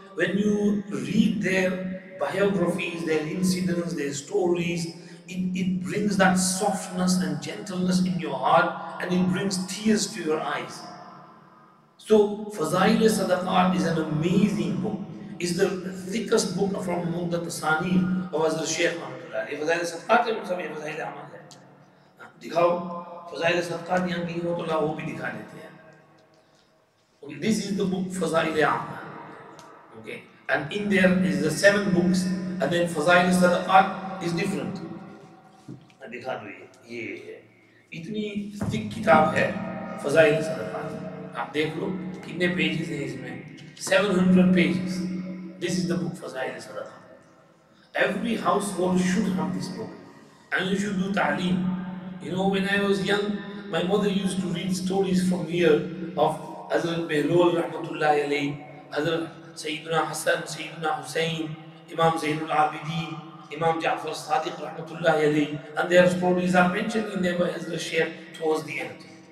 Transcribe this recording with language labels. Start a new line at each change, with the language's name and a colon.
English: When you read their biographies, their incidents, their stories, it brings that softness and gentleness in your heart, and it brings tears to your eyes. So Fadhail-e-Sadaqat is an amazing book. It's the thickest book from among the Tasanif of Hazrat Shaykh Rahmatullah.
Hindi: Fadhail-e-Sadaqat है मतलब ये Fadhail-e-Amal है. दिखाओ Fadhail-e-Sadaqat यहाँ कहीं हो तो ला वो भी दिखा देते हैं.
English: Okay, this is the book Fadhail-e-Amal. Okay, and in there is the 7 books, and then Fadhail-e-Sadaqat is different.
Hindi: दिखा दो ये है, इतनी थिक किताब है Fadhail-e-Sadaqat. आप देख लो कितने पेजेस हैं इसमें,
English: 700 pages. This is the book Fadhail-e-Sadaqat. Every household should have this book. And you should do ta'aleem. When I was young, my mother used to read stories from here of Hazrat Behlul Rahmatullahi alayhi, Hazrat Sayyidina Hassan, Sayyidina Hussain, Imam Zainul Abidin, Imam Ja'far Sadiq Rahmatullahi alayhi, and their stories are mentioned in there by Hazrat Shaykh towards the end.